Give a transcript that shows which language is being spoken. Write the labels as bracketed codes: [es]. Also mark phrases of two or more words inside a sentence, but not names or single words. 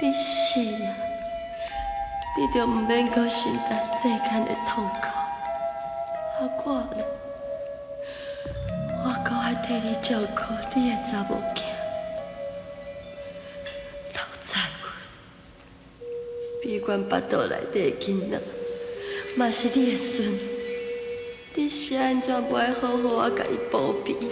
[nan] 你死啊，你就毋免阁承担世间的痛苦。啊，我呢？我阁爱替你照顾你的查某囝。老彩云。闭关腹肚内底的囡仔，嘛是你的孙。你是安怎不爱好好啊，甲伊保庇？